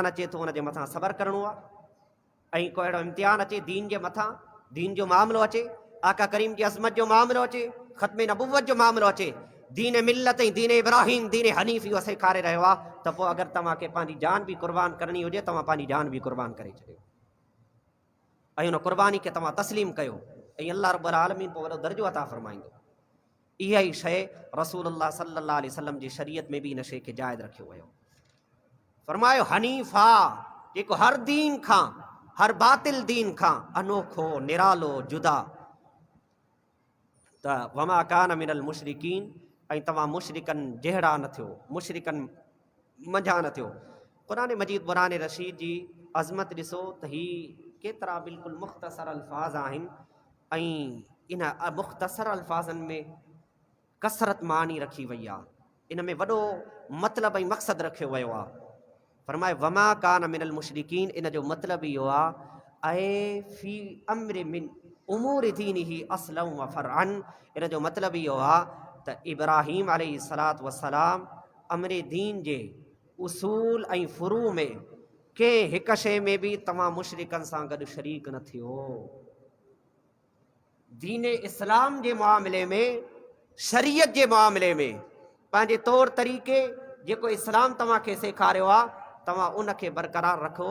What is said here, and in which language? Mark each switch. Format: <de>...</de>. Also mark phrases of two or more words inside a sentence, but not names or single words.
<sd>अचे थो हुनजे मथां सबर करिणो आहे, ऐं को अहिड़ो इम्तिहान अचे दीन जे मथां, दीन जो मामिलो अचे, आका करीम जी अज़मत जो मामिलो अचे, ख़त्मे नबुवत जो मामिलो अचे, दीन मिल्लत ऐं दीन इब्राहिम दीन हनीफ़ इहो सेखारे रहियो आहे, त पोइ अगरि तव्हांखे पंहिंजी जान बि क़ुर्बान करणी हुजे तव्हां पंहिंजी जान बि क़ुर्बान करे छॾियो ऐं हुन क़ुर्बानी खे तव्हां तस्लीम कयो, ऐं</sd> <ar>الله رب العالمين</ar> <sd>पोइ वॾो दर्जो अता फरमाईंदो। इहा ई शइ रसूलुल्लाह</sd> <ar>صلى الله عليه وسلم</ar> <sd>जी शरीयत में बि इन शइ खे जाइज़ रखियो वियो। फरमायो हनीफ़ा, जेको हर दीन खां, हर बातिल दीन खां अनोखो, निरालो, जुदा, त</sd> <ar>وما كان من المشركين,</ar> <sd>ऐं तव्हां मुशरिकनि जहिड़ा न थियो, मुशरिकनि मंझां न थियो। क़ुरान मजीद क़ुरान रशीद जी अज़मत ॾिसो त ही केतिरा बिल्कुलु मुख़्तसर अल्फाज़ आहिनि, ऐं इन मुख़्तसर अल्फाज़नि में कसरत मानी रखी वई आहे, इन में वॾो मतिलबु ऐं मक़सदु रखियो वियो आहे। फरमाए</sd> <ar>وما كان من المشركين,</ar> <sd>इन जो मतिलबु इहो आहे ऐं</sd> <ar>في أمر من أمور دينه أصلا وفرعا,</ar> <sd>इन जो मतिलबु इहो आहे त इब्राहीम</sd> <ar>عليه الصلاة والسلام</ar> <sd>अम्र दीन जे उसूल ऐं फ़ुरू में कंहिं हिकु शइ में बि तव्हां मुशरिकनि सां गॾु शरीक न थियो। दीन इस्लाम जे मामले में, शरीयत जे मामले में, पंहिंजे तौर तरीक़े जेको इस्लाम तव्हांखे सेखारियो आहे तव्हां उनखे बरक़रार रखो।</sd>